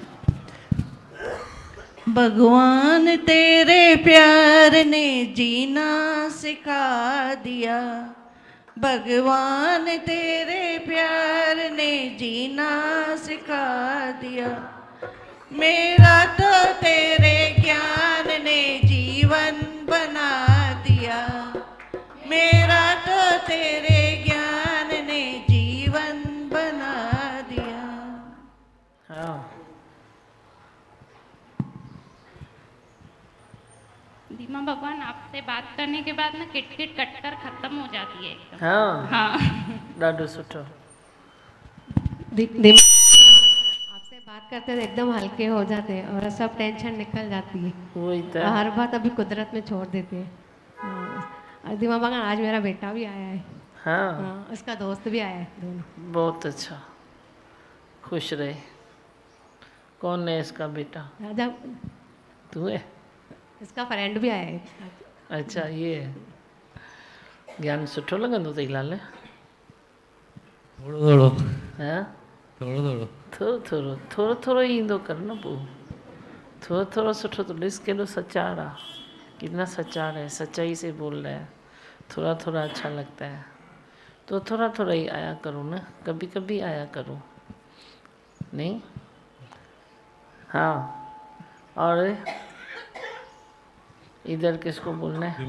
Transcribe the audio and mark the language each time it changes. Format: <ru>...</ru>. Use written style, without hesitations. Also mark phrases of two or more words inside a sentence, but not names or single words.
<hi>भगवान तेरे प्यार ने जीना सिखा दिया, भगवान तेरे प्यार ने जीना सिखा दिया, मेरा तो तेरे ज्ञान ने जीवन बना दिया, मेरा तो तेरे ज्ञान ने जीवन बना दिया। हाँ, दीमा भगवान, आपसे बात करने के बाद ना किटकिट कटकर खत्म हो जाती है एकदम। हाँ, हाँ।</hi> <sd>ॾाढो सुठो।</sd> <hi>आपसे बात करते तो एकदम हल्के हो जाते हैं और सब टेंशन निकल जाती है। वही तो। हर बात अभी कुदरत में छोड़ देते हैं। हाँ, दीमा भगवान आज मेरा बेटा भी आया है। हाँ, हाँ, उसका दोस्त भी आया है, दोनों। बहुत अच्छा, खुश रहे। कौन है इसका बेटा? राजा, तू है? इसका फ्रेंड भी आया है। अच्छा, ये है।</hi> <sd>ज्ञान सुठो लॻंदो अथई लाल? थोरो थोरो</sd> <hi>हाँ,</hi> <sd>थोरो थोरो थोरो थोरो ई ईंदो कर न पोइ। थोरो थोरो सुठो तो ॾिस केॾो सचार आहे,</sd> <hi>कितना सचार है, सच्चाई से बोल रहा है। थोड़ा थोड़ा अच्छा लगता है तो थोड़ा थोड़ा ही आया करो ना, कभी कभी आया करो, नहीं? हाँ, और इधर किसको बोलना है?</hi>